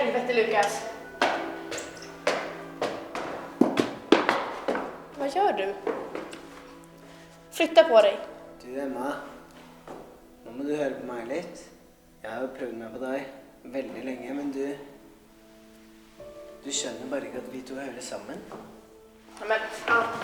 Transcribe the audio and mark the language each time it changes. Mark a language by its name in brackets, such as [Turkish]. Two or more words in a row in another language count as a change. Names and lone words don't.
[Swedish] lite, Lukas. Vad gör du? Flytta på dig. Du, Emma. [Norwegian] Nå må du høre på meg litt. Jeg har jo prøvd meg på deg veldig lenge, men du skjønner bare ikke at vi to hører sammen. Ja, men, ja.